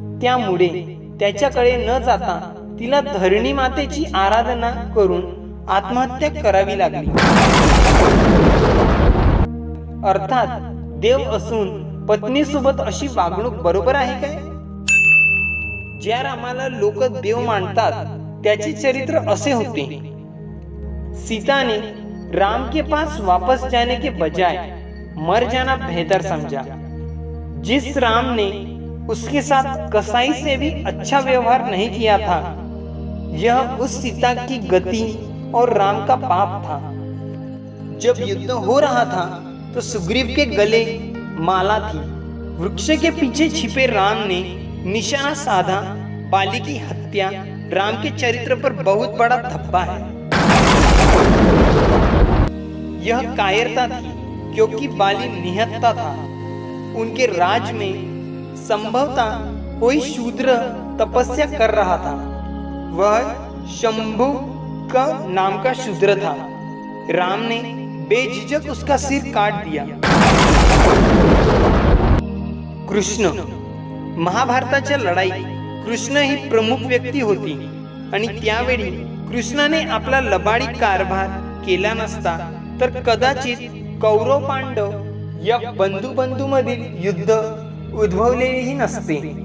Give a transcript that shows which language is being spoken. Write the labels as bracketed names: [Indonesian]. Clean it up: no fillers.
[Marathi] त्यामुळे त्याच्याकडे न जाता तिला धरणी मातेची आराधना करून आत्महत्या करावी लागली. अर्थात देव असून पत्नीसोबत अशी वागणूक बरोबर आहे काय? ज्या रामाला लोक देव मानतात त्याचे चरित्र असे होते. [Hindi] सीता ने राम के पास वापस जाने के बजाय मर जाना बेहतर समझा. जिस राम ने उसके साथ कसाई से भी अच्छा व्यवहार नहीं किया था, यह उस सीता की गति और राम का पाप था. जब युद्ध हो रहा था तो सुग्रीव के गले माला थी. वृक्ष के पीछे छिपे राम ने निशाना साधा. बाली की हत्या राम के चरित्र पर बहुत बड़ा धब्बा है. यह कायरता थी क्योंकि बाली निहत्ता था. उनके राज में संभवतः कोई शूद्र तपस्या कर रहा था. वह शंभु का नाम का शूद्र था. राम ने बेझिझक उसका सिर काट दिया. कृष्ण. [Marathi] महाभारताच्या लढाईत कृष्ण ही प्रमुख व्यक्ती होती आणि त्यावेळी कृष्णाने आपला लबाडी कारभार केला नसता तर कदाचित कौरव पांडव या बंधूमधील युद्ध उद्भवलेही नसते.